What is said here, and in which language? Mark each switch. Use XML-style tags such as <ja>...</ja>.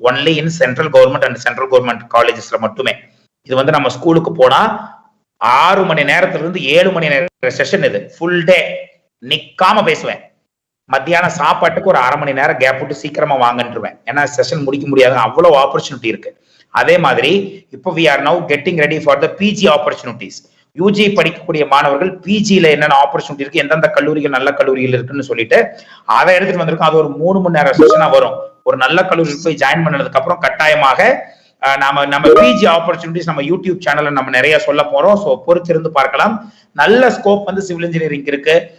<en>only in central government and central government காலேஜஸ்ல</en> <ta>மட்டுமே. இது வந்து நம்ம ஸ்கூலுக்கு போனா 6 மணி நேரத்துல இருந்து 7 மணி நேரம் செஷன். இது ஃபுல் டே நிக்காம பேசுவேன். மத்தியானம் சாப்பாட்டுக்கு ஒரு 1/2 மணி நேரம் கேப் விட்டு சீக்கிரமா வாங்கன்றுவேன். ஏன்னா செஷன் முடிக்க முடியாது, அவ்வளவு ஆப்பர்ச்சுனிட்டி இருக்கு. அதே மாதிரி இப்போ</ta> <en>we are now getting ready for the PG opportunities.</en> <ta>UG படிக்கக்கூடிய மாணவர்கள் பிஜில என்னென்ன ஆப்பர்ச்சுனிட்டி இருக்கு, எந்தெந்த கல்லூரிகள் நல்ல கல்லூரிகள் இருக்குன்னு சொல்லிட்டு அதை எடுத்துட்டு வந்திருக்கோம். அது ஒரு 3 மணி நேரம் செஷனா வரும். ஒரு நல்ல கல்லூரிக்கு போய் ஜாயின் பண்ணதுக்கு அப்புறம் கட்டாயமாக நம்ம பிஜி ஆப்பர்ச்சுனிட்டிஸ் நம்ம யூடியூப் சேனல்ல நம்ம நிறைய சொல்ல போறோம். ஸோ பொறுத்திருந்து பார்க்கலாம். நல்ல ஸ்கோப் வந்து சிவில் இன்ஜினியரிங் இருக்கு.</ta>